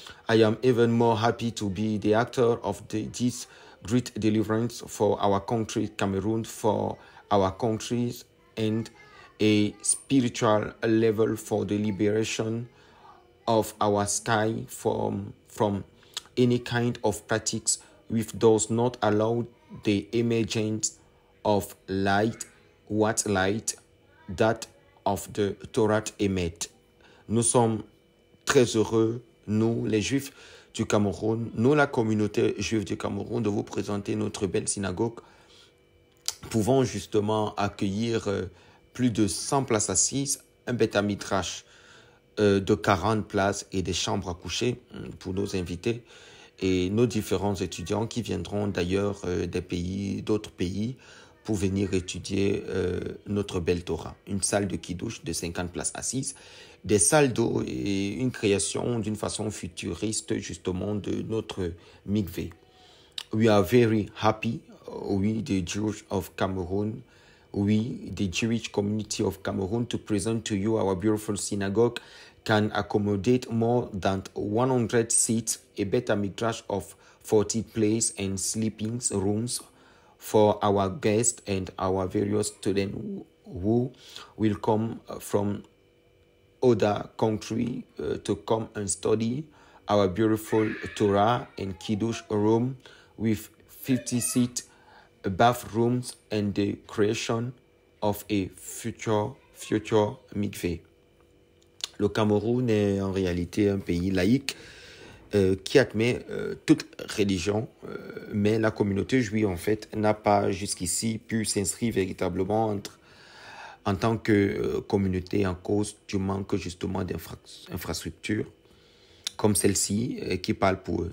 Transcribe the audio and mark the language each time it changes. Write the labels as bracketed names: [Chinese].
[English] I am even more happy to be the actor of this great deliverance for our country, Cameroon, for our countries, and a spiritual level for the liberation of our sky from any kind of practice which does not allow the emergence of light, what light that of the Torah emit. [French] Nous sommes très heureux, nous les Juifs du Cameroun, nous la communauté juive du Cameroun, de vous présenter notre belle synagogue, pouvant justement accueillir plus de 100 places assises, un Beth Midrash de 40 places et des chambres à coucher pour nos invités et nos différents étudiants qui viendront d'ailleurs d'autres pays pour venir étudier notre belle Torah. Une salle de Kiddush de 50 places assises, des salles d'eau et une création d'une façon futuriste justement de notre mikveh. [English] We are very happy, we the Jews of Cameroon, we, the Jewish community of Cameroon, to present to you our beautiful synagogue can accommodate more than 100 seats, a Beth Midrash of 40 places and sleeping rooms for our guests and our various students who will come from other country to come and study our beautiful Torah and Kiddush room with 50 seats, bathrooms, and the creation of a future mikveh. [French] Le Cameroun est en réalité un pays laïque qui admet toute religion, mais la communauté juive en fait n'a pas jusqu'ici pu s'inscrire véritablement en tant que communauté en cause du manque justement d'infrastructures comme celle-ci qui parle pour eux.